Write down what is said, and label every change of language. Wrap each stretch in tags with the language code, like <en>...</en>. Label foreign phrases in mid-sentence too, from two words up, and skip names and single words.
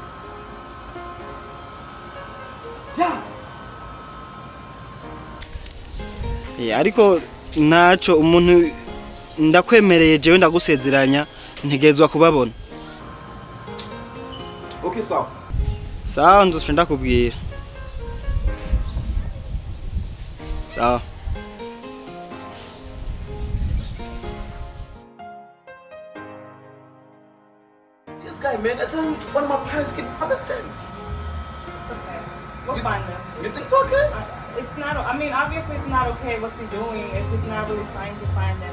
<rn>Ariko naco umuntu ndakwemereye jewe ndagusezeranya ntegezwa kubabona. Okay, sawa. Sawa nzoshe ndakubwira. Sawa.</rn> <en>This guy, man, I tell him to find my parents can understand. It's okay. We'll find them. You think it's okay? It's not. I mean, obviously, it's not okay what's he doing if he's not really trying to find them.</en>